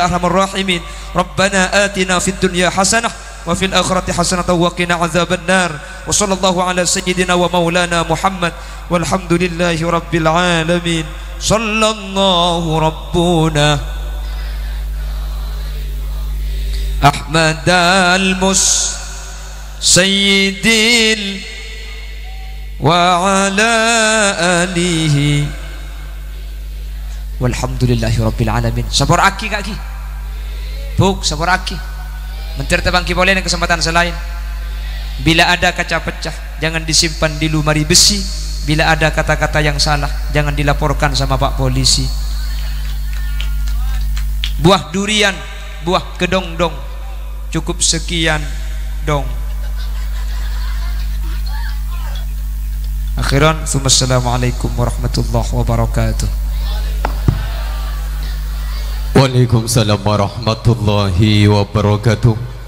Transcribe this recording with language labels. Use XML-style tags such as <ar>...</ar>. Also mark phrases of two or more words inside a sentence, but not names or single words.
<ar>أرحم الراحمين ربنا آتنا في الدنيا حسنة وفي الآخرة حسنة وقنا عذاب النار وصلى الله على سيدنا ومولانا محمد والحمد لله رب العالمين صلى الله ربنا أحمد سيد وعلى آله والحمد لله رب العالمين.</ar> <id>Sabar aki kaki buk, sabar aki mentir tebangki boleh kesempatan selain. Bila ada kaca pecah jangan disimpan di lemari besi, bila ada kata-kata yang salah jangan dilaporkan sama Pak Polisi. Buah durian, buah kedong-dong, cukup sekian dong. Akhiran,</id> <ar>السلام عليكم ورحمة الله وبركاته. وعليكم السلام ورحمة الله وبركاته.</ar>